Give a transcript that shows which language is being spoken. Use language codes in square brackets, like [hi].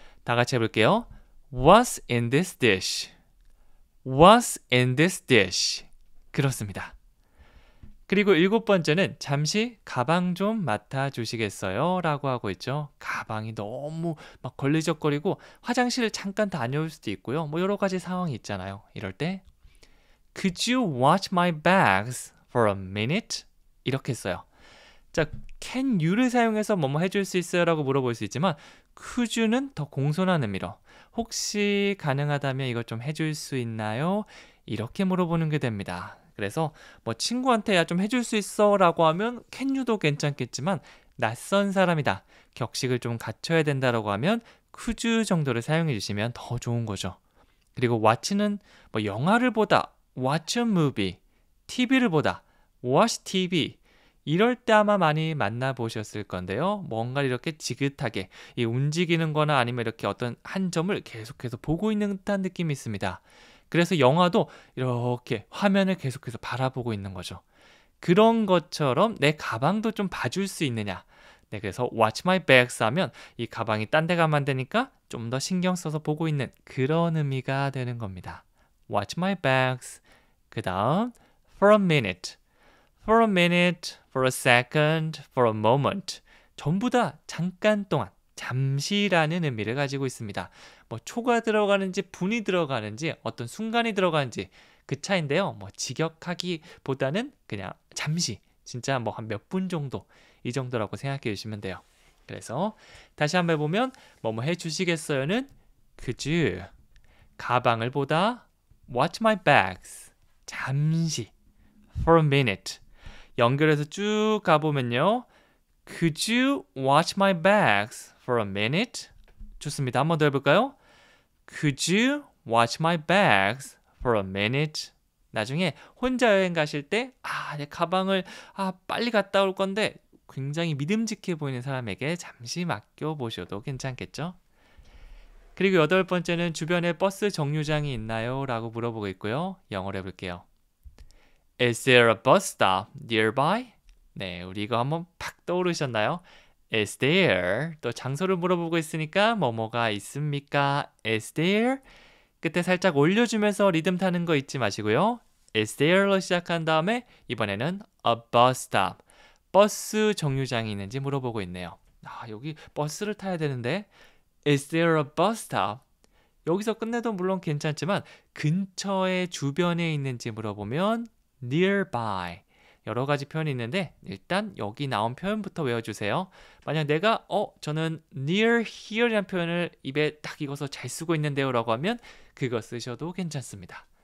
[ko] 다 같이 해볼게요. [en] What's in this dish? What's in this dish? [ko] 그렇습니다. 그리고 7번째는 잠시 가방 좀 맡아주시겠어요? 라고 하고 있죠. 가방이 너무 막 걸리적거리고 화장실을 잠깐 다녀올 수도 있고요. 뭐 여러 가지 상황이 있잖아요. 이럴 때 [en] Could you watch my bags for a minute? [ko] 이렇게 써요. 자, can you를 사용해서 뭐뭐 해줄 수 있어요? 라고 물어볼 수 있지만 could you는 더 공손한 의미로 혹시 가능하다면 이것 좀 해줄 수 있나요? 이렇게 물어보는 게 됩니다. 그래서 뭐 친구한테 야 좀 해줄 수 있어 라고 하면 can you도 괜찮겠지만 낯선 사람이다. 격식을 좀 갖춰야 된다라고 하면 could you 정도를 사용해 주시면 더 좋은 거죠. 그리고 watch는 뭐 영화를 보다 watch a movie, TV를 보다 watch TV 이럴 때 아마 많이 만나보셨을 건데요. 뭔가 이렇게 지긋하게 이 움직이는 거나 아니면 이렇게 어떤 한 점을 계속해서 보고 있는 듯한 느낌이 있습니다. 그래서 영화도 이렇게 화면을 계속해서 바라보고 있는 거죠. 그런 것처럼 내 가방도 좀 봐줄 수 있느냐. 네, 그래서 watch my bags 하면 이 가방이 딴 데 가면 안 되니까 좀 더 신경 써서 보고 있는 그런 의미가 되는 겁니다. [en] watch my bags. [ko] 그 다음 [en] for a minute. for a minute, for a second, for a moment. [ko] 전부 다 잠깐 동안, 잠시라는 의미를 가지고 있습니다. 뭐 초가 들어가는지 분이 들어가는지 어떤 순간이 들어가는지 그 차인데요. 뭐 직역하기보다는 그냥 잠시, 진짜 뭐 한 몇 분 정도 이 정도라고 생각해 주시면 돼요. 그래서 다시 한번 해보면 뭐뭐 해주시겠어요는 could you. 가방을 보다 watch my bags. 잠시 for a minute. 연결해서 쭉 가보면요. [en] Could you watch my bags for a minute? [ko] 좋습니다. 한 번 더 해볼까요? [en] Could you watch my bags for a minute? [ko] 나중에 혼자 여행 가실 때 내 가방을 빨리 갔다 올 건데 굉장히 믿음직해 보이는 사람에게 잠시 맡겨보셔도 괜찮겠죠? 그리고 8번째는 주변에 버스 정류장이 있나요? 라고 물어보고 있고요. 영어로 해볼게요. [en] Is there a bus stop nearby? [ko] 네, 우리 이거 한번 팍 떠오르셨나요? [en] Is there? [ko] 또 장소를 물어보고 있으니까 뭐뭐가 있습니까? [en] Is there? [ko] 끝에 살짝 올려주면서 리듬 타는 거 잊지 마시고요. Is there로 시작한 다음에 이번에는 a bus stop. 버스 정류장이 있는지 물어보고 있네요. 여기 버스를 타야 되는데 [en] Is there a bus stop? [ko] 여기서 끝내도 물론 괜찮지만 근처에 주변에 있는지 물어보면 nearby. 여러 가지 표현이 있는데 일단 여기 나온 표현부터 외워주세요. 만약 내가 저는 near here이라는 표현을 입에 딱 익어서 잘 쓰고 있는데요 라고 하면 그거 쓰셔도 괜찮습니다.